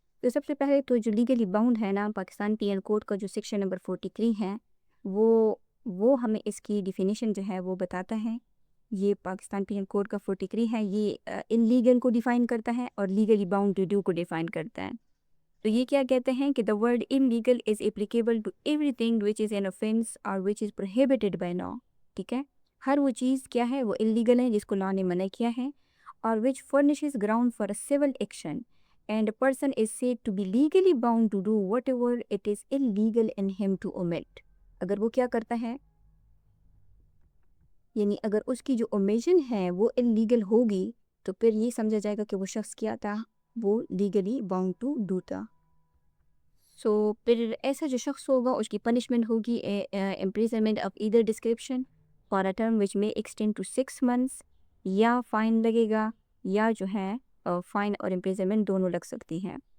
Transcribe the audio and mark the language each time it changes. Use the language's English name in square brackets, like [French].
[Urdu] تو سب سے پہلے تو جو لیگلی باؤنڈ ہے نا، پاکستان پینل کوڈ کا جو سیکشن نمبر 43 ہے وہ ہمیں اس کی ڈیفینیشن جو ہے وہ بتاتا ہے. یہ پاکستان پینل کوڈ کا 43 ہے، یہ انلیگل کو ڈیفائن کرتا ہے اور لیگلی باؤنڈ ٹو ڈو کو ڈیفائن کرتا ہے. تو یہ کیا کہتے ہیں کہ [English] the word illegal is applicable to everything which is an offense or which is prohibited by law. [Urdu] ٹھیک ہے، ہر وہ چیز کیا ہے وہ illegal ہے جس کو لا نے منع کیا ہے، [English] اور which furnishes ground for a civil action and a person is said to be legally bound to do whatever it is illegal in him to omit. [Urdu] اگر وہ کیا کرتا ہے، یعنی اگر اس کی جو omission ہے وہ illegal ہوگی تو پھر یہ سمجھا جائے گا کہ وہ شخص کیا تھا، وہ [English] legally bound to do [Urdu] تھا. سو پھر ایسا جو شخص ہوگا اس کی پنشمنٹ ہوگی [English] imprisonment of either description for a term which may extend to 6 months، [Urdu] یا فائن لگے گا یا جو ہے فائن اور imprisonment دونوں لگ سکتی ہیں.